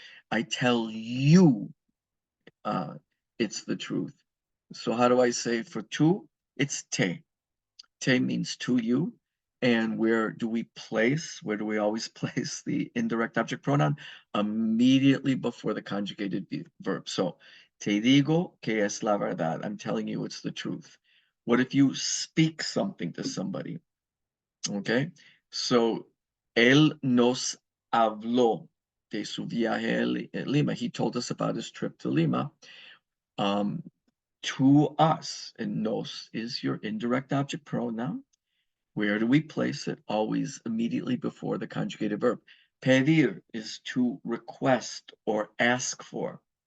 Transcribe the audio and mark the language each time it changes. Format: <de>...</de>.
<en>I tell you it's the truth. So how do I say for to? It's te. Te means to you. And where do we always place the indirect object pronoun? Immediately before the conjugated verb. So,</en> <es>te digo que es la verdad.</es> <en>I'm telling you it's the truth. What if you speak something to somebody? Okay, so</en> <es>él nos habló de su viaje a Lima.</es> <en>He told us about his trip to Lima. To us, and nos is your indirect object pronoun. Where do we place it? Always immediately before the conjugated verb. Pedir is to request or ask for.</en>